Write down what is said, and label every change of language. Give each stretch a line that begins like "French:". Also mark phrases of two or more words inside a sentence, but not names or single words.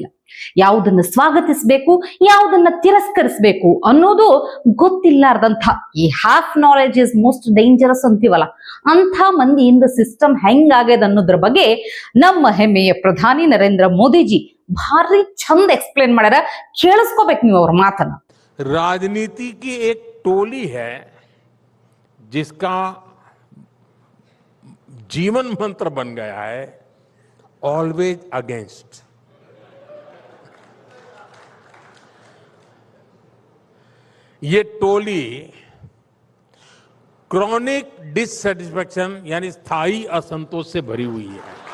Kannada: ಯಾವುದನ್ನ ಸ್ವಾಗತಿಸಬೇಕು, ಯಾವುದನ್ನ ತಿರಸ್ಕರಿಸಬೇಕು ಅನ್ನೋದು ಗೊತ್ತಿಲ್ಲಾರ್ದಂಥ ಈ
English: half knowledge is most dangerous
Kannada: ಅಂತೀವಲ್ಲ, ಅಂಥ ಮಂದಿಯಿಂದ ಸಿಸ್ಟಮ್ ಹೆಂಗಾಗ್ಯದ ಅನ್ನೋದ್ರ ಬಗ್ಗೆ ನಮ್ಮ ಹೆಮ್ಮೆಯ ಪ್ರಧಾನಿ ನರೇಂದ್ರ ಮೋದಿಜಿ ಭಾರಿ ಚಂದ एक्सप्लेन ಮಾಡ್ಯಾರ. ಕೇಳಿಸ್ಕೋಬೇಕು ನೀವು ಅವ್ರ ಮಾತನ್ನ.
Hindi: राजनीति की एक टोली है जिसका जीवन मंत्र बन गया है
English: always against.
Hindi: ये टोली
English: chronic dissatisfaction
Hindi: यानी स्थायी असंतोष से भरी हुई है।